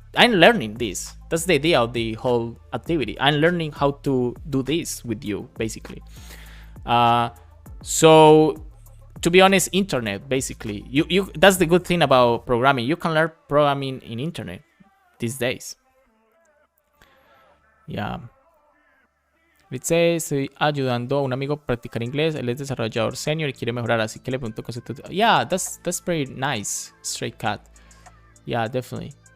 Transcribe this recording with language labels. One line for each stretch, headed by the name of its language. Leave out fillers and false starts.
English: I'm learning this. That's the idea of the whole activity. I'm learning how to do this with you, basically. So to be honest, internet, basically, you that's the good thing about programming. You can learn programming in internet these days. Yeah.
Spanish: Dice, estoy ayudando a un amigo a practicar inglés. Él es desarrollador senior y quiere mejorar, así que le pregunto conceptos.
English: Yeah, that's very nice, Stray Cat. Yeah, definitely.